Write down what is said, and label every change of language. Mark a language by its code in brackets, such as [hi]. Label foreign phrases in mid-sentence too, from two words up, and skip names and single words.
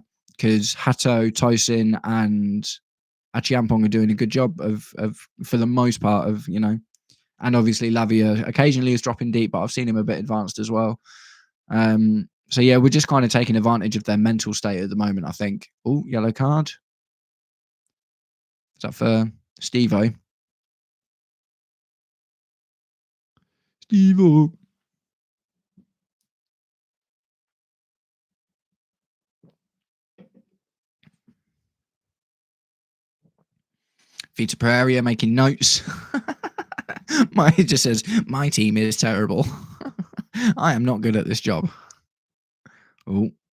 [en] Because Hato, Tosin, and Achiampong are doing a good job of for the most part of and obviously Lavia occasionally is dropping deep, but I've seen him a bit advanced as well. So yeah, we're just kind of taking advantage of their mental state at the moment, I think. Oh, yellow card. Is that for Steve-O? Steve-O. Vita Pereira making notes. It just says, my team is terrible. I am not good at this job. Oh.